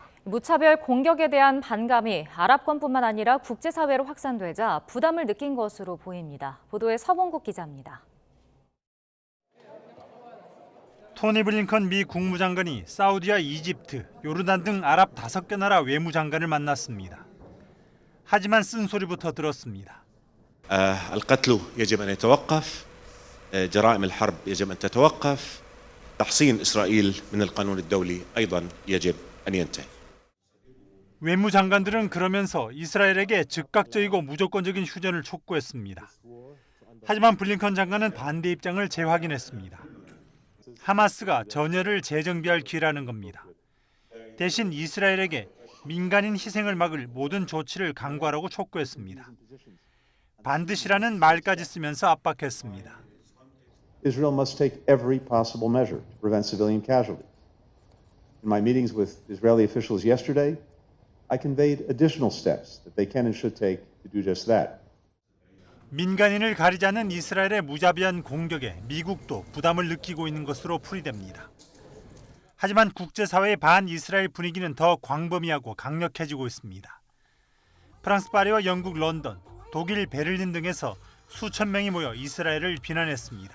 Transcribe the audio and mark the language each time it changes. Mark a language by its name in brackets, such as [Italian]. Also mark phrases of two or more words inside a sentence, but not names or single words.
[Korean] 무차별 공격에 대한 반감이 아랍권뿐만 아니라 국제사회로 확산되자 부담을 느낀 것으로 보입니다. 보도에 서봉국 기자입니다. 토니 블링컨 미 국무장관이 사우디와 이집트, 요르단 등 아랍 5개 나라 외무장관을 만났습니다. 하지만 쓴소리부터 들었습니다. [Arabic] القتل يجب أن يتوقف. جرائم الحرب يجب أن تتوقف. تحصين إسرائيل من القانون الدولي أيضا يجب أن ينتهي. [Korean] 외무장관들은 그러면서 이스라엘에게 즉각적이고 무조건적인 휴전을 촉구했습니다. 하지만 블링컨 장관은 반대 입장을 재확인했습니다. 하마스가 전열을 재정비할 기회라는 겁니다. 대신 이스라엘에게 민간인 희생을 막을 모든 조치를 강구하라고 촉구했습니다. 반드시라는 말까지 쓰면서 압박했습니다. [English] Israel must take every possible measure to prevent civilian casualties. In my meetings with Israeli officials yesterday, I conveyed additional steps that they can and should take to do just that. [Korean] 민간인을 가리지 않는 이스라엘의 무자비한 공격에 미국도 부담을 느끼고 있는 것으로 풀이됩니다. 하지만 국제사회의 반이스라엘 분위기는 더 광범위하고 강력해지고 있습니다. 프랑스 파리와 영국 런던, 독일 베를린 등에서 수천 명이 모여 이스라엘을 비난했습니다.